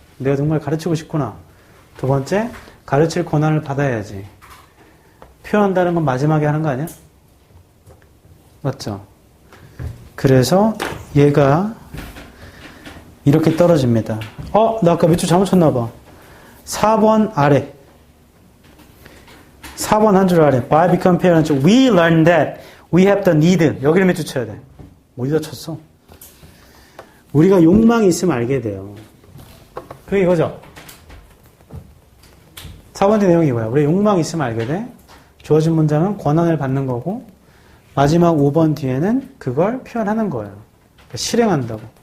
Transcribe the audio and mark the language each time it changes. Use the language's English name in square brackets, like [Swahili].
[Korean] 내가 정말 가르치고 싶구나. 두 번째, 가르칠 권한을 받아야지. 표현한다는 건 마지막에 하는 거 아니야? 맞죠? 그래서 얘가 이렇게 떨어집니다. 나 아까 밑줄 잘못 쳤나 봐. 4번 아래. 4번 한 줄 아래. [English] By become parents, we learn that we have the need. [Korean] 여기를 밑줄 쳐야 돼. 어디다 쳤어? 우리가 욕망이 있으면 알게 돼요. 그게 이거죠. 4번째 내용이 이거야. 우리 욕망이 있으면 알게 돼. 주어진 문장은 권한을 받는 거고 마지막 5번 뒤에는 그걸 표현하는 거예요. 그러니까 실행한다고.